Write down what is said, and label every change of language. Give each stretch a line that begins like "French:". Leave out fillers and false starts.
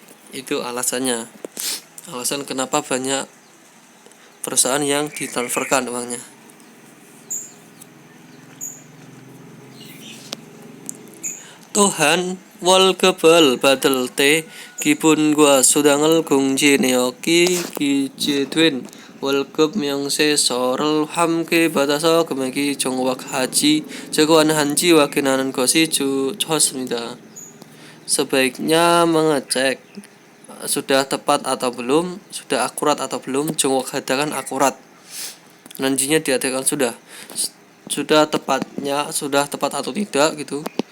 Indonesian: Itu alasan kenapa banyak perusahaan yang ditransferkan uangnya.
Korean: 또한 월급을 받을 때 기본과 수당을 공제내역이 기재된 월급 명세서를 함께 받아서 금액이 정확한지 확인하는 것이 좋습니다.
Indonesian: Sebaiknya mengecek sudah tepat atau belum, sudah akurat atau belum. 정확하다 kan akurat, nanjinya diartikan sudah tepat atau tidak gitu.